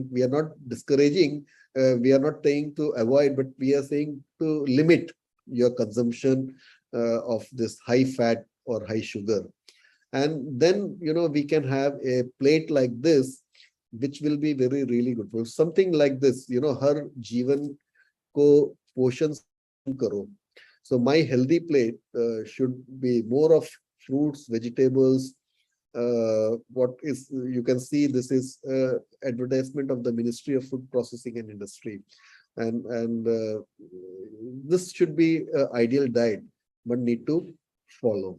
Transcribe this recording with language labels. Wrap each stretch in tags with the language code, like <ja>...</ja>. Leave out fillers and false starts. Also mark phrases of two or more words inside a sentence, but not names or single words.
<en>We are not discouraging, we are not saying to avoid, but we are saying to limit your consumption of this high fat or high sugar. And then we can have a plate like this, which will be very really good for something like this.</en> <hi>हर जीवन को पोषण करो.</hi> <en>So my healthy plate should be more of fruits, vegetables. What is, you can see this is advertisement of the Ministry of Food Processing and Industry, and this should be ideal diet, but need to follow.</en>